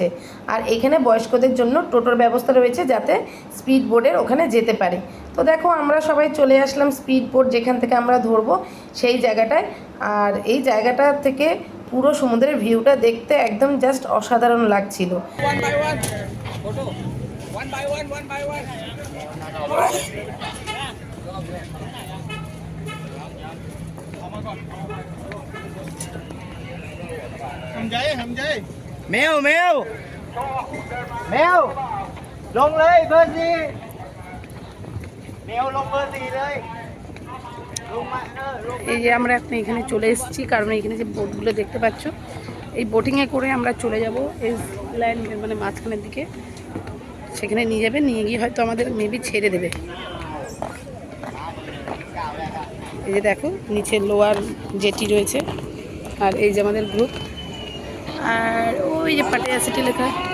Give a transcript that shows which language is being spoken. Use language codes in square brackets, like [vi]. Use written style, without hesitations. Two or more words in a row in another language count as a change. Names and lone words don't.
[bn] আর এখানে বয়স্কদের জন্য টোটোর ব্যবস্থা রয়েছে, যাতে [en] speed boat's [bn] ওখানে যেতে পারে। তো দেখো আমরা সবাই চলে আসলাম [en] speed boat [bn] যেখান থেকে আমরা ধরবো সেই জায়গাটায়। আর এই জায়গাটা থেকে পুরো সমুদ্রের ভিউটা দেখতে একদম জাস্ট অসাধারণ লাগছিল। [vi] Mèo mèo mèo lông lên bơ gì mèo lông bơ gì đây [bn] এই যে আমরা এখন এখানে চলে এসেছি, কারণ এখানে যে বোটগুলো দেখতে পাচ্ছ, এই বোটিংয়ে করে আমরা চলে যাব এই ল্যান্ড মানে মাঝখানের দিকে। সেখানে নিয়ে যাবে, নিয়ে গিয়ে হয়তো আমাদের মেবি ছেড়ে দেবে। এই যে দেখো নিচে [en] lower jetty [bn] রয়েছে, আর এই যে আমাদের গ্রুপ, আর ওই যে পাটায়া সিটি লেখা।